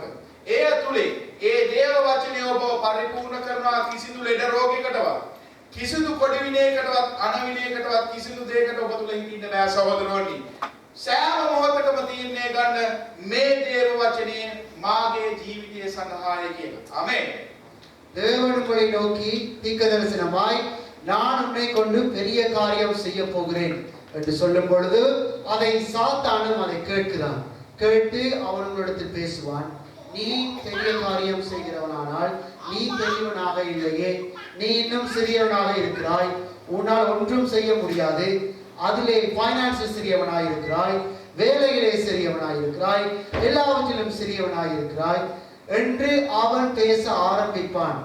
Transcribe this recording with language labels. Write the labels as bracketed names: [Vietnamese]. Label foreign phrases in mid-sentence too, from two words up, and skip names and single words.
[Sinhala] ඒ තුලින් ඒ දේව වචනේ ඔබ පරිපූර්ණ කරනවා. කිසිදු ලෙඩ රෝගයකටවත් කිසිදු කොඩි විනයකටවත් අනවිනයකටවත් කිසිදු දෙයකට ඔබ තුල හිටින්න බෑ සහෝදරවනි. සෑම මොහොතකම තීරණය ගන්න මේ දේව වචනේ මාගේ ජීවිතය සඳහායි කියලා. ආමේන්. [Tamil] தேவன் உங்களை நோக்கி தீர்க்கதரிசனமாய் நான் உன்னை கொண்டு பெரிய காரியம் செய்ய போகிறேன் என்று சொல்லும் பொழுது அதை சாத்தானும் அதை கேட்கிறான். கேட்டு அவன் உங்களிடத்தில் பேசுவான். நீ பெரிய காரியம் செய்கிறவனானால் நீ பெரியவனாக இல்லையே, நீ இன்னும் சிறியவனாக இருக்கிறாய், உன்னால் ஒன்றும் செய்ய முடியாது, அதிலே பைனான்ஸ் சிறியவனாய் இருக்கிறாய், வேலையிலே சிறியவனாய் இருக்கிறாய், எல்லாவற்றிலும் சிறியவனாய் இருக்கிறாய் என்று அவன் பேச ஆரம்பிப்பான்.